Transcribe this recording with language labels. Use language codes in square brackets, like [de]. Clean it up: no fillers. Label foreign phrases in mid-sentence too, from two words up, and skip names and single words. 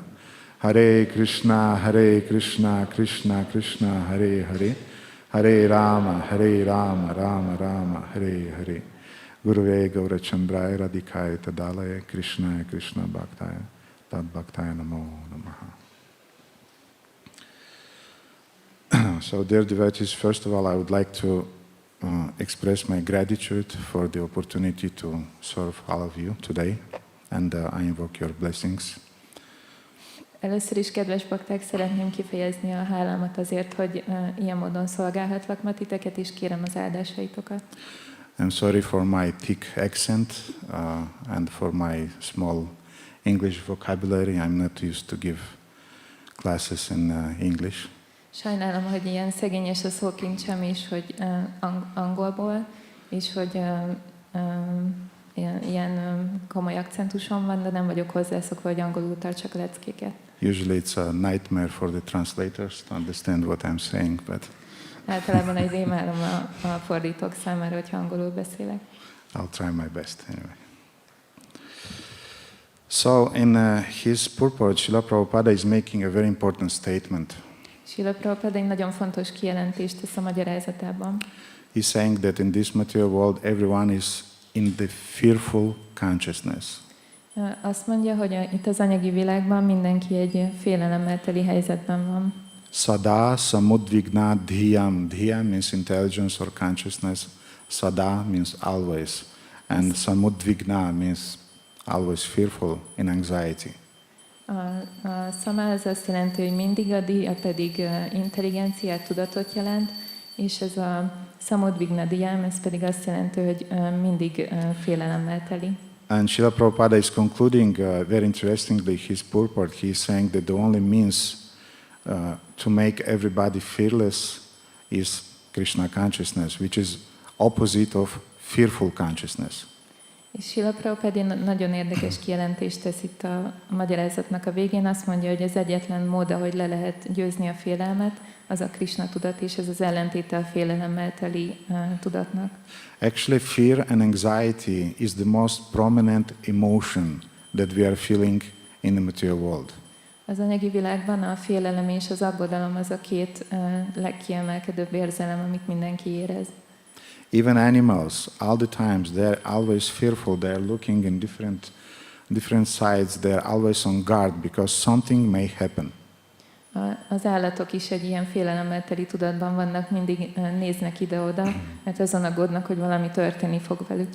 [sa] Hare Krishna, Krishna Krishna, Hare Hare, Hare Rama, Rama Rama, Hare Hare. Guruve Gaura Chandraya Radhikaya Tadalaya Krishna Bhaktaya, Tad Bhaktaya Namo Namaha. [en] So dear devotees, first of all, I would like to express my gratitude for the opportunity to serve all of you today, and I invoke your blessings. [hu] Először is, kedves bakták, szeretném kifejezni a hálámat azért, hogy ilyen módon szolgálhatlak ma titeket, és kérem az áldásaitokat. [en] I'm sorry for my thick accent and for my small English vocabulary. I'm not used to give classes in English. [hu] Sajnálom, hogy ilyen szegényes a szókincsem is, hogy angolból, és hogy ilyen komoly akcentusom van, de nem vagyok hozzászokva, hogy angolul tartsak a leckéket. [en] Usually it's a nightmare for the translators to understand what I'm saying, but [hu] Általában egy rémálom a fordítók számára, hogyha angolul beszélek. [en] I'll try my best anyway. So in his purport, Srila Prabhupada is making a very important statement. [hu] Srila Prabhupada egy nagyon fontos kijelentést tesz a magyarázatában. [en] He's saying that in this material world, everyone is in the fearful consciousness. [hu] Azt mondja, hogy itt az anyagi világban mindenki egy félelemmel teli helyzetben van. [sa] Sada samudvigna dhyam. [en] Dhyam means intelligence or consciousness. Sada means always. And samudvigna means always fearful in anxiety. [hu] A sama az azt jelenti, hogy mindig, a diya pedig intelligenciát, tudatot jelent, és ez a [sa] samudvigna dhyam, [hu] ez pedig azt jelenti, hogy mindig félelemmel teli. [en] And Srila Prabhupada is concluding very interestingly his purport. He is saying that the only means to make everybody fearless is Krishna consciousness, which is opposite of fearful consciousness. [hu] És Srila Prabhupada nagyon érdekes kijelentést tesz itt a magyarázatnak a végén. Azt mondja, hogy az egyetlen mód, ahogy le lehet győzni a félelmet, az a Krishna tudat, és ez az ellentéte a félelemmel teli tudatnak. [en] Actually, fear and anxiety is the most prominent emotion that we are feeling in the material world. [hu] Az anyagi világban a félelem és az aggodalom az a két legkiemelkedőbb érzelem, amit mindenki érez. [en] Even animals, all the times, they're always fearful. They're looking in different sides. They're always on guard because something may happen. [hu] Az állatok is egy ilyen félelemmel teli tudatban vannak, mindig néznek ide-oda, mert azon aggódnak, hogy valami történni fog velük.